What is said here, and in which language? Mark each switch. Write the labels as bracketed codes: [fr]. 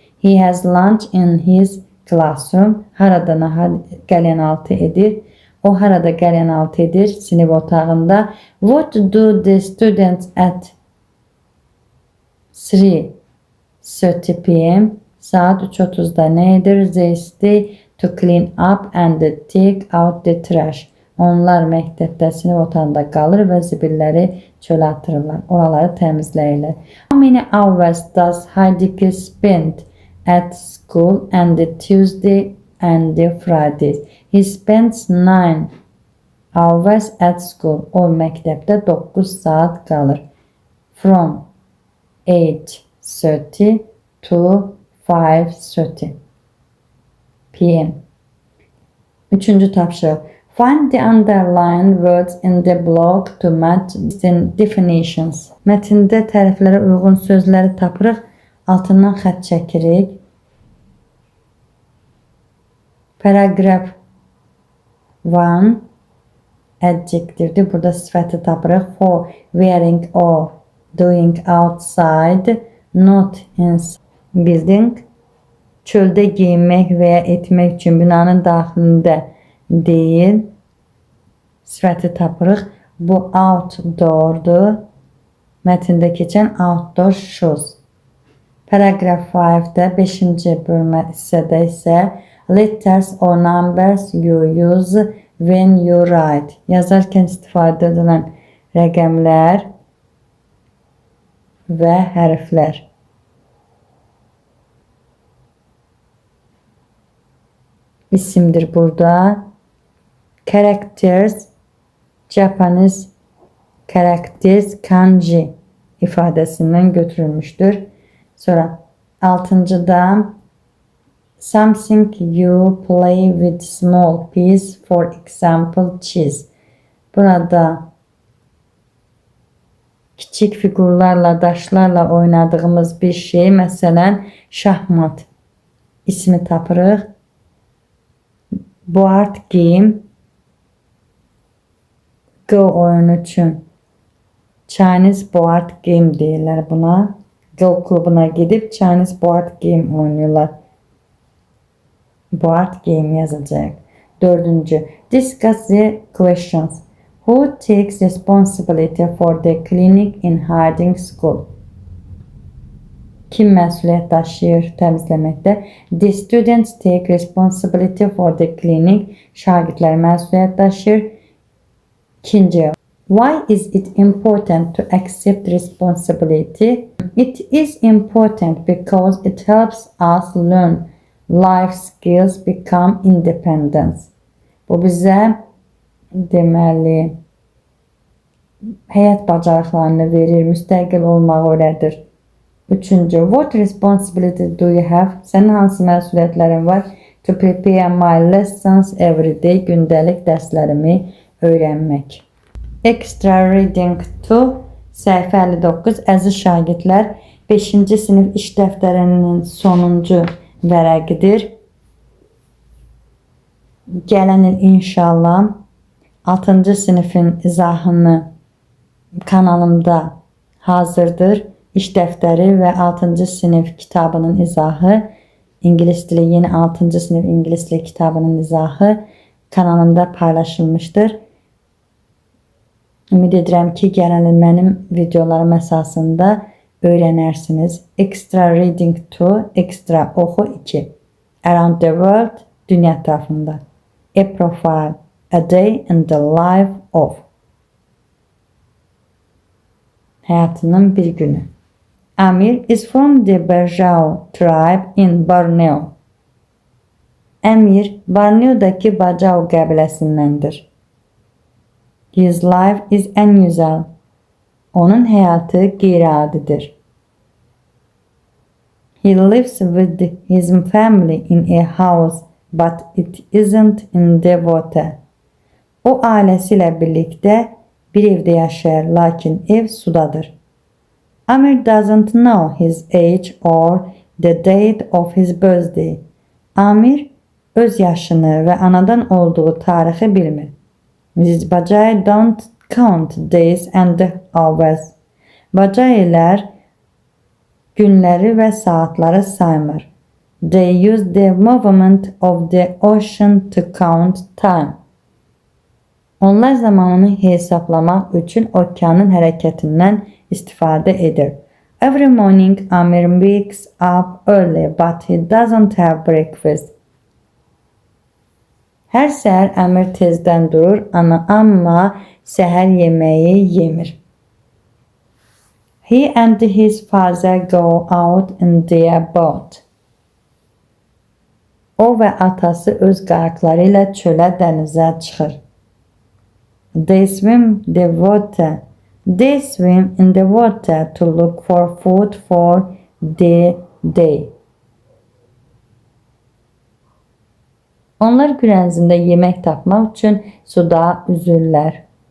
[en] He has lunch in his classroom. [az] Harada qəlyənaltı edir. O harada qəlyənaltı edir? Sinif otağında. [en] What do the students at 3:30 p.m. [az] Saat 3:30'da nə edir? [en] They stay to clean up and take out the trash. [az] Onlar məktəbdə sinif otağında qalır və zibilləri çölə atırlar. Oraları təmizləyirlər. [en] How many hours does Heidi spend at school and Tuesday and Fridays? He spends 9 hours at school. [az] O məktəbdə 9 saat qalır. [en] From 8:30 to 5:30 p.m. [az] Üçüncü tapşırıq. [en] Find the underlined words in the block to match the definitions. [az] Mətndə təriflərə uyğun sözləri tapırıq, altından xətt çəkirik. [en] Paragraph 1 [az] adjectivedir. Burada sifəti tapırıq. [en] For wearing or doing outside, not inside building. [az] Çöldə giyinmək və ya etmək üçün binanın daxilində deyil. Sifəti tapırıq. Bu outdoor'dur. Mətndə keçən outdoor shoes. Paragraph 5-də 5-ci bölmə hissədə isə [en] letters or numbers you use when you write. [az] Yazarkən istifadə edilən rəqəmlər və hərflər. İsimdir burada. Characters, Japanese characters, kanji ifadəsindən götürülmüşdür. Sonra 6-cıda [en] something you play with small piece, for example cheese. [az] Burada kiçik figurlarla, daşlarla oynadığımız bir şey, məsələn şahmat ismi tapırıq. Board game, Go oyunu üçün [en] Chinese board game [az] deyirlər buna. Go klubuna gedib Chinese board game oynuyorlar. Board game yazacaq. 4-cü. [en] Discuss the questions. Who takes responsibility for the cleaning in Harding School? [az] Kim məsuliyyət daşıyır təmizləməkdə? [en] The students take responsibility for the cleaning. [az] Şagirdlər məsuliyyət daşıyır. [en] 2-ci. Why is it important to accept responsibility? It is important because it helps us learn life skills, become independent. [az] Bu bizə deməli həyat bacarıqlarını verir, müstəqil olmağı öyrədir. Üçüncü, [en] what responsibility do you have? [az] Sənin hansı məsuliyyətlərin var? [en] To prepare my lessons every day. [az] Gündəlik dərslərimi öyrənmək. [en] Extra reading 2, [az] səhifə 59. Əziz şagirdlər, 5-ci sinif iş dəftərinin sonuncu vərəqidir. Gələn il inşallah 6-cı sinifin izahını kanalımda hazırdır. İş dəftəri və 6-cı sinif kitabının izahı, İngilis dili yeni 6-cı sinif İngilis dili kitabının izahı kanalımda paylaşılmışdır. Ümid edirəm ki, gələn il mənim videolarım əsasında öyrənərsiniz. [en] Extra reading 2, [az] ekstra oxu 2. [en] Around the world, [az] dünya ətrafında. [en] A profile, a day in the life of. [az] Həyatının bir günü. [en] Amir is from the Bajau tribe in Borneo. [az] Amir, Borneodakı Bajau qəbiləsindəndir. [en] His life is unusual. [az] Onun həyatı qeyri-adidir. [en] He lives with his family in a house, but it isn't in the water. [az] O ailəsi ilə birlikdə bir evdə yaşayır, lakin ev sudadır. [en] Amir doesn't know his age or the date of his birthday. [az] Amir öz yaşını və anadan olduğu tarixi bilmir. [en] Mrs. Bajai don't count days and hours. [az] Bajailər günləri və saatları saymır. [en] They use the movement of the ocean to count time. [az] Onlar zamanını hesaplamaq üçün okeanın hərəkətindən istifadə edir. [en] Every morning Amir wakes up early, but he doesn't have breakfast. [az] Hər səhər Amir tezdən durur, amma səhər yeməyi yemir. [en] He and his father go out in their boat. [az] O və atası öz qayıqları ilə çölə, dənizə çıxır. [en] They swim the water. They swim in the water to look for food for the day. [az] Onlar gün ərzində yemək tapmaq üçün suda üzürlər.